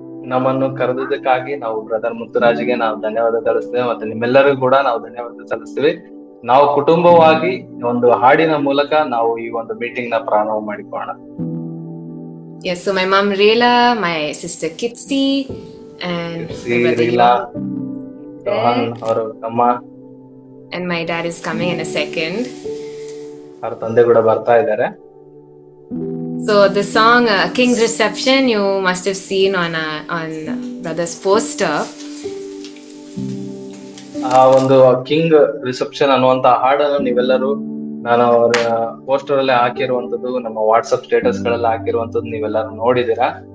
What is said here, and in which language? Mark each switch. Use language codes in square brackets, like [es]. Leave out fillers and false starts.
[kn] ನಮ್ಮನ್ನು ಕರೆದಿದ್ದಕ್ಕಾಗಿ ನಾವು ಬ್ರದರ್ ಮುತ್ತುರಾಜ್ಗೆ ನಾವು ಧನ್ಯವಾದ ತಿಳಿಸ್ತೇವೆ. ಮತ್ತೆ ನಿಮ್ಮೆಲ್ಲರಿಗೂ ಕೂಡ ನಾವು ಧನ್ಯವಾದ ಸಲ್ಲಿಸ್ತೀವಿ. ನಾವು ಕುಟುಂಬವಾಗಿ ಒಂದು ಹಾಡಿನ ಮೂಲಕ ನಾವು ಈ ಒಂದು ಮೀಟಿಂಗ್ ನ ಪ್ರಾರಂಭ ಮಾಡಿಕೊಳ್ಳೋಣ. [en] Yes, so my mom Reela, my sister Kitsi, and Reela, Rohan, our amma, and my dad is coming in a second. [kn] Our ತಂದೆ ಕೂಡ ಬರ್ತಾ ಇದ್ದಾರೆ. [en] So the song King's Reception you must have seen on brother's poster. [kn] ಆ ಒಂದು king reception ಅನ್ನುವಂತ ಹಾಡನ್ನು ನೀವೆಲ್ಲರೂ ನಾನು ಅವರ ಪೋಸ್ಟರ್ ಅಲ್ಲೇ ಹಾಕಿರುವಂತದ್ದು, ನಮ್ಮ ವಾಟ್ಸ್ಆಪ್ ಸ್ಟೇಟಸ್ ಗಳೆಲ್ಲ ಹಾಕಿರುವಂತದ್ದು ನೀವೆಲ್ಲರೂ ನೋಡಿದೀರಾ?